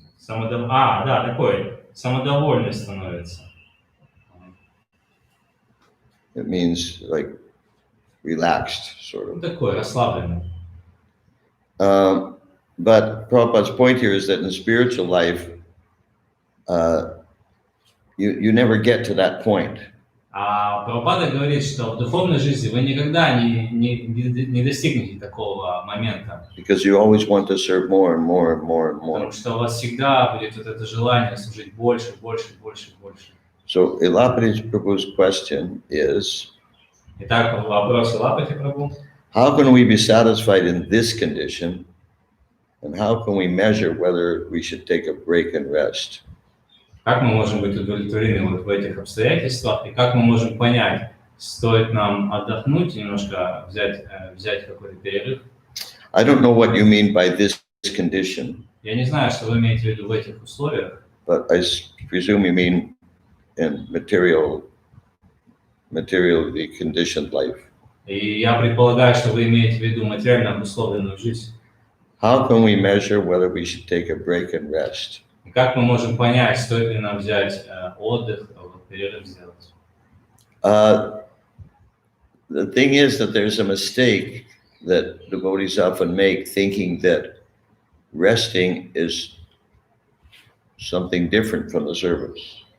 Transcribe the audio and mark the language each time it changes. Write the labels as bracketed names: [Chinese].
[Russian] Да, такой, самодовольный становится. [English] It means like relaxed, sort of. [Russian] Такой, расслабленный. [English] But Prabhupada's point here is that in spiritual life, you never get to that point. [Russian] Прабхупада говорит, что в духовной жизни вы никогда не достигнете такого момента. [English] Because you always want to serve more and more and more and more. [Russian] Потому что у вас всегда будет вот это желание служить больше, больше, больше, больше. [English] So Ilapati Prabhu's question is, [Russian] Итак, вопрос Илапати Прабху. [English] how can we be satisfied in this condition, and how can we measure whether we should take a break and rest? [Russian] Как мы можем быть удовлетворены вот в этих обстоятельствах, и как мы можем понять, стоит нам отдохнуть, немножко взять какой-то перерыв. [English] I don't know what you mean by this condition, [Russian] Я не знаю, что вы имеете в виду в этих условиях, [English] but I presume you mean in materially conditioned life. [Russian] и я предполагаю, что вы имеете в виду материально обусловленную жизнь. [English] How can we measure whether we should take a break and rest? [Russian] И как мы можем понять, стоит ли нам взять отдых, перерыв сделать? [English] The thing is that there's a mistake that devotees often make, thinking that resting is something different from the service.